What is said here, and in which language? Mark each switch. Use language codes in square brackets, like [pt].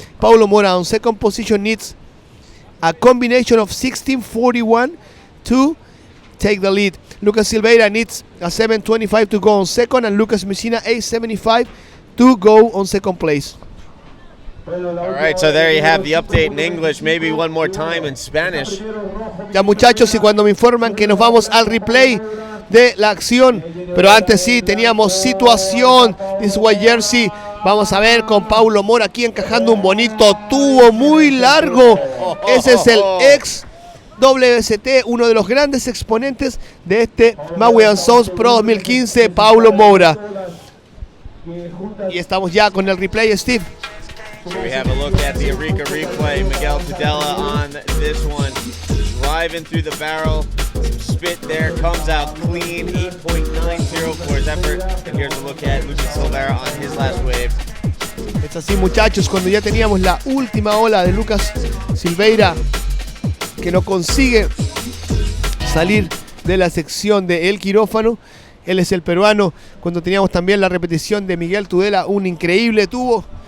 [en] Paulo Moura on second position needs a combination of 16.41 to take the lead. Lucas Silveira needs a 7.25 to go on second, and Lucas Messina 8.75 to go on second place. All right, so there you have the update in English, maybe one more time in Spanish. [es] Ya muchachos, y cuando me informan que nos vamos al replay de la acción, pero antes sí teníamos situación. [en] This is why Jersey [es] Vamos a ver con Paulo Mora aquí encajando un bonito tubo muy largo. Ese es el ex WST, uno de los grandes exponentes de este Maui Sons Pro 2015, Paulo Mora. Y estamos ya con el replay, Steve. [en] Here we have a look at the Arica replay. Miguel Tudela on this one, driving through the barrel. Some spit there, comes out clean, 8.90 for his effort. And here's a look at Lucas Silveira on his last wave. [es] Es así, muchachos, cuando ya teníamos la última ola de Lucas Silveira, que no consigue salir de la sección de el quirófano. Él es el peruano. Cuando teníamos también la repetición de Miguel Tudela, un increíble tubo.